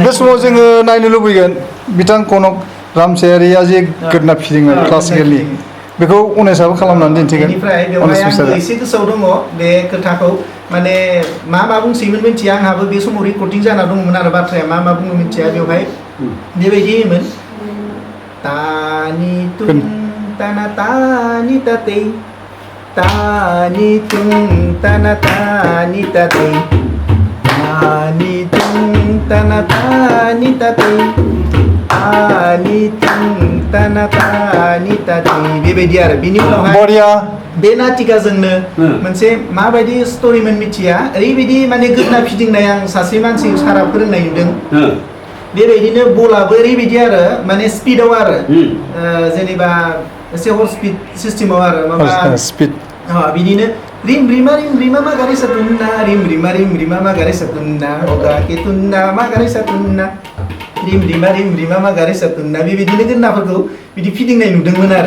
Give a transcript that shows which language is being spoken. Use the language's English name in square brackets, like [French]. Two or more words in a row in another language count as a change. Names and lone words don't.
[Bodo] बे समाव जोङो नायनो लुबैगोन बिथां कनक रामसियारिया जे गोदोना फिदिङो क्लासिकेलनि, बेखौ अनेसाबो खालामनानै दिन्थिगोन। बेनिफ्राय बेवहाय आंबो एसे गोसोआव दङ बे खोथाखौ माने मा बुंसैमोन मिथिया। आंहाबो बे समाव रेकर्डिं जाना दङमोन आरो बाथ्राया मा बुङो मिथिया। बेवहाय बेबायदि होयोमोन तानि तुं ताना तानि ताते तानि तुं ताना तानि ताते तानि तुं ताना तानि ताते तानि तुं ताना तानि ताते बेबायदि आरो। बिनि उनावहाय बे नाटिकाजोंनो मोनसे माबायदि स्ट'रिमोन मिथिया, ओरैबायदि माने गोदोना फिदिंनाय आं सासे मानसि सारा फोरोंनाय नुदों। बेबायदिनो बलाबो ओरैबायदि आरो माने स्पिडाव आरो जेनेबा एसे हर स्पिड सिस्टेमाव आरो माबा स्पिड बिदिनो रिम रिमा मा गारि सातुन्ना रिम रिमा मा गारि सातुन्ना अगा केतुन्ना मा गारि सातुन्ना रिम रिमा मा गारि सातुन्ना बेबायदिनो गोदोनाफोरखौ बिदि फिदिंनाय नुदोंमोन आरो।